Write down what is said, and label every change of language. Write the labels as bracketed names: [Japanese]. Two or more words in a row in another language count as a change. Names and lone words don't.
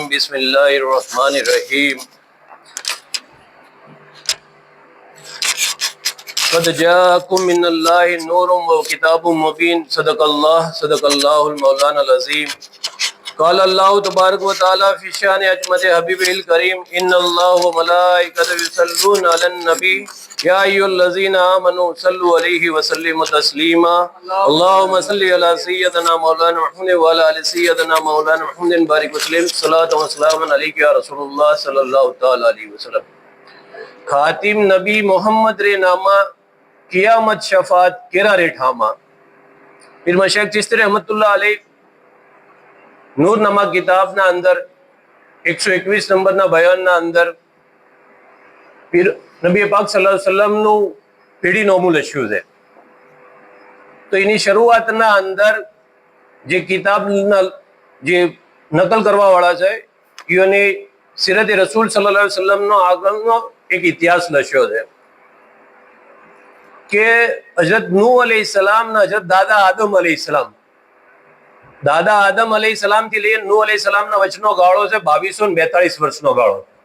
[Arabic] بسم الله الرحمن الرحيم. قد جاءكم من الله نور وكتاب مبين. صدق الله مولانا العظيم. قال الله تبارك وتعالى في شان عظمة حبيب الكريم إن الله وملائكته يصلون على النبي يا أيها الذين آمنوا صلوا عليه وسلموا تسليما. اللهم صل على سيدنا مولانا محمد وعلى آل سيدنا مولانا محمد بارك وسلم. الصلاة والسلام عليك يا رسول الله صلى الله تعالى عليه وسلم. [Kachhi] खातिम नबी मोहम्मद रे नामा कियामत शफात केरा रे ठामा. [Gujarati] फिर मशैख चिश्ती [Arabic] رحمة الله عليه [Gujarati] નૂરનામા કિતાબના અંદર 121 નંબરના બયાનના અંદર પીર નબી પાક [Arabic] صلى الله عليه [Gujarati] વસલ્લમનું પેઢીનોમું લખ્યું છે. તો એની શરૂઆતના અંદર જે કિતાબના જે નકલ કરવા વાળા છે એને સિરત રસૂલ [Arabic] صلى الله عليه [Gujarati] વસલ્લમનો આગળનો એક ઇતિહાસ લખ્યો છે કે હજરત નૂહ અલૈહિસ્સલામ ને હજરત દાદા આદમ અલૈહિસ્સલામ, દાદા આદમ અલૈહિસ્સલામ થી લઈને નૂહ અલૈહિસ્સલામના વચનો ગાળો છે 2242 વર્ષનો ગાળો.